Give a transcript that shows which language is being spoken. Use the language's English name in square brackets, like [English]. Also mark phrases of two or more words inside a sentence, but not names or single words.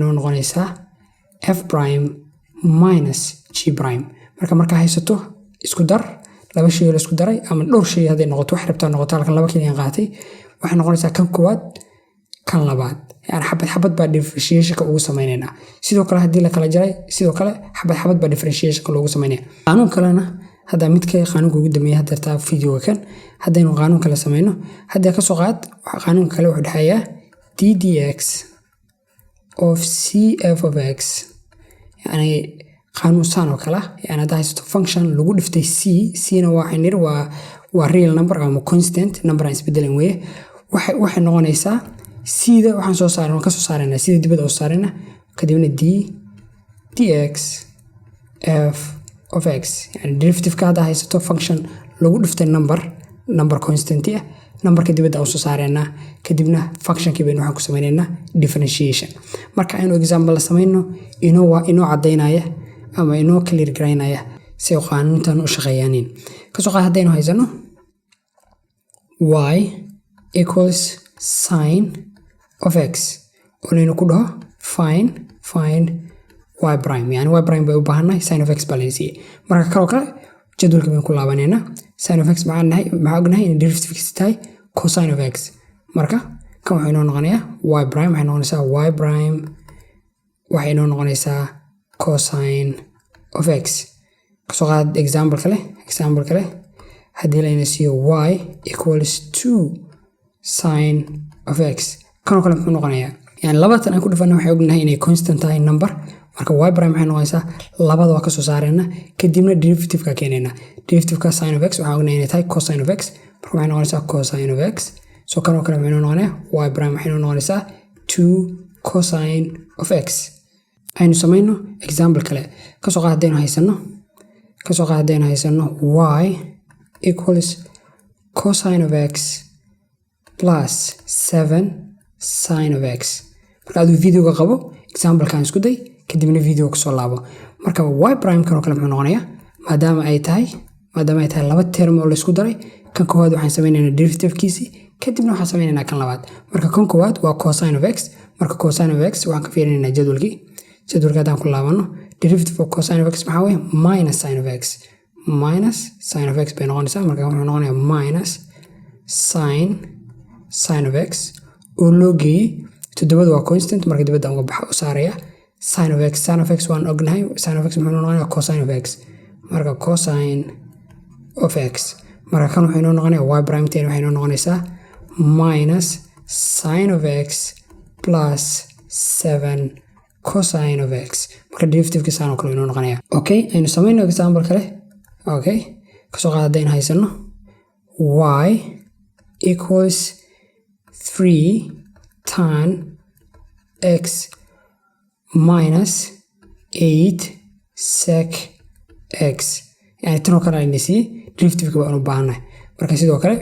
[Somali] noo noqonaysaa [English] f prime minus g prime [Somali] marka haysato isku dar laba shay oo la isku daray ama dhowr shay hadday noqoto wax rabtaa noqoto halkan laba kaliya qaatay waxay noqonaysaa kan koowaad kan labaad yani xabad baa differentiation-ka ugu sameynaynaa sidoo kale haddii la kala jaray sidoo kale xabad baa differentiation-ka loogu sameynaya qaanuun kalena hadda midka qaanuunka ugu dambeeya hadda videoga kan haddaynu qaanuun kale sameyno hadda ka soo qaad qaanuunka kale wuxuu dhaxayaa [English] ddx of cf of x [Somali] yani qaanuun saan oo kale yani hadda haysato function lagu dhiftay c na waa [English] real number [Somali] ama [English] constant number [Somali] aan isbedelin weye waxay noqonaysaa sida waxaan ka soo saaraynaa sida dibadda oo saarayna kadibna [English] dx f of x [Somali] yani derivative-ka hadda haysato function lagu dhiftay [English] number constant [Somali] ah numberka dibadda oo soo saaraynaa kadibna functionkii baynu waxaan ku sameynaynaa differentiation marka aynu example la sameyno inoo cadaynaya ama inoo clear garaynaya si ay qaanuuntan u shaqeeyaaniin kasoo qaad haddaynu haysano [English] y equals sin of x [Somali] oo laynu ku dhaho [English] find y prime [Somali] yani [English] y prime [Somali] bay u baahannahay [English] sin of x [Somali] baa layna siiyey marka kaloo kale jadwalka baynu ku laabanaynaa [English] sin of x [Somali] maxaa ognahay in derivative-kiisa tahay [English] cosine of x [Somali] marka kan waxay noo noqonayaa [English] y prime [Somali] waxay noqonaysaa [English] y prime [Somali] waxay noo noqonaysaa [English] cosine of x [Somali] kasoo qaad example kale haddii layna siiyo [English] y equals 2 sin of x [Somali] kanoo kale muxuu noqonayaa yani labatan aan ku dhifana waxay ognahay inay constant tahay number marka [English] y prime [Somali] waxay noqonaysaa labada waa kasoo saarayna kadibna derivative-ka keenayna derivative-ka [English] sin of x [Somali] waxaa ognahay inay tahay [English] cosine of x [Somali] marka waxay noqonaysaa [English] cosine of x [Somali] so kanoo kale maxay noo noqonayaa [English] y prime [Somali] waxay noo noqonaysaa [English] 2 cosine of x [Somali] aynu samayno example kale kasoo qaad haddaynu haysano [English] y equals cosine of x plus 7 sin of x [Somali] marka aduu videoga qabo example-kan isku day kadibna videoga kasoo laabo marka y prime kanoo kale muxuu noqonayaa maadaama ay tahay laba term oo la isku daray kan koowaad waxaan sameynaynaa derivative-kiisii kadibna waxaan sameynaynaa kan labaad marka kan koowaad waa [English] cosine of x [Somali] marka [English] cosine of x [Somali] waxaan ka fiirinaynaa jadwalka haddaan ku laabano [English] derivative of cosine of x [Somali] maxaa weye [English] minus sin of x [Somali] bay noqonaysaa marka wuxuu noqonayaa minus [English] sin of x [Somali] oo loo geeyey toddobada waa constant marka dibadda uga baxa u saaraya [English] sin of x [Somali] waan ognahay [English] sin of x [Somali] muxuu noqonayaa [English] cosine of x [Somali] marka [English] cosine of x [Somali] marka kan wuxuu noqonayaa [English] y prime ten [Somali] waxay noqonaysaa [English] minus sin of x plus 7 cosine of x [Somali] marka derivative-ka saan oo kale inoo noqonaya okay aynu samayno example kale okay kasoo qaad haddaynu haysano [English] y equals 3 tan x minus 8 sec x [Somali] yani tanoo kale ayna siiyey derivative-ka baan u baahannahay marka sidoo kale